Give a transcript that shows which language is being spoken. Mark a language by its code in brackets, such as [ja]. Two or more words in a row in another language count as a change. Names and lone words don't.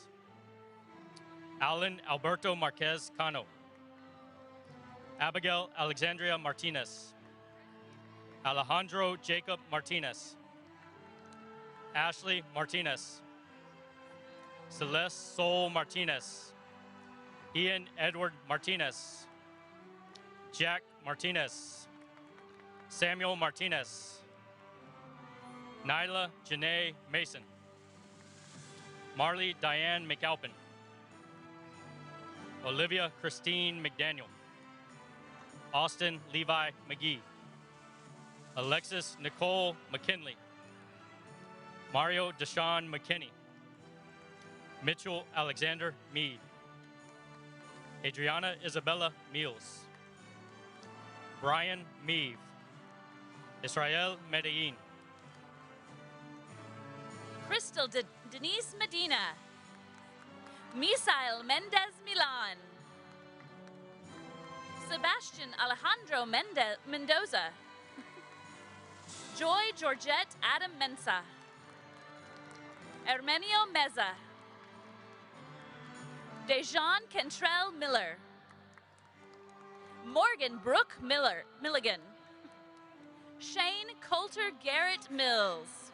[en] Alan Alberto Marquez Cano. Abigail Alexandria Martinez. Alejandro Jacob Martinez. Ashley Martinez. Celeste Sol Martinez. Ian Edward Martinez. Jack Martinez. Samuel Martinez. Nyla Janae Mason. Marley Diane McAlpin. Olivia Christine McDaniel. Austin Levi McGee. Alexis Nicole McKinley. Mario Deshawn McKinney. Mitchell Alexander Mead. Adriana Isabella Meals. Brian Meave. Israel Medellin. Crystal Denise Medina. Misael Mendez Milan. Sebastian Alejandro Mendoza. Joy Georgette Adam Mensa. Hermenio Meza. Dejan Kentrell Miller. Morgan Brooke Milligan. Shane Coulter Garrett Mills.